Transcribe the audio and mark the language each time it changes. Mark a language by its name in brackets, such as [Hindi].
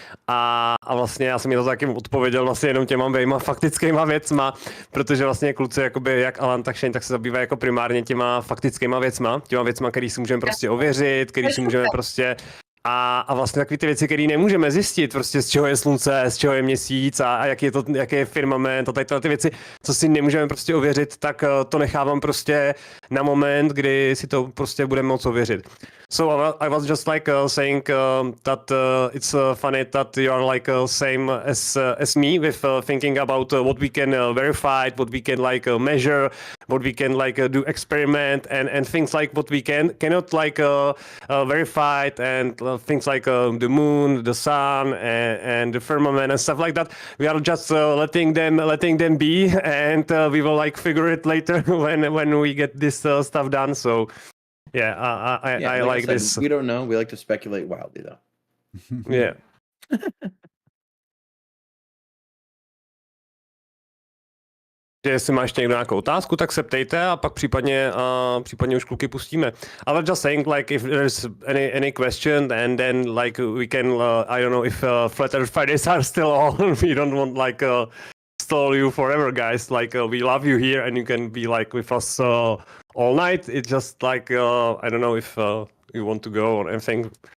[Czech] a vlastně já jsem jí to taky odpověděl vlastně jenom těma dvěma faktickýma věcma, protože vlastně kluci jakoby jak Alan, tak Shane, tak se zabývají jako primárně těma faktickýma věcma, který si můžeme prostě ověřit, který si můžeme prostě a vlastně takové ty věci, které nemůžeme zjistit, prostě z čeho je slunce, z čeho je měsíc a jaký je firmament a tady ty věci, co si nemůžeme prostě ověřit, tak to nechávám prostě na moment, kdy si to prostě budeme moct ověřit. [English] So I was just like saying that it's funny that you are like same as me with thinking about what we can verify, what we can like measure, what we can like do experiment and things like what we cannot like verify and things like the moon, the sun, and the firmament and stuff like that. We are just letting them be, and we will like figure it later when we get this stuff done. So yeah, I like said, this. We don't know. We like to speculate wildly, though. Yeah. [Czech] Jestli máš někdo nějakou otázku, tak se ptejte a pak případně už kluky pustíme. [English] I was just saying, like, if there's any question, and then like we can, I don't know if Flat Earth Fridays are still on. We don't want like stall you forever, guys. Like we love you here, and you can be like with us all night. It's just like I don't know if you want to go or anything.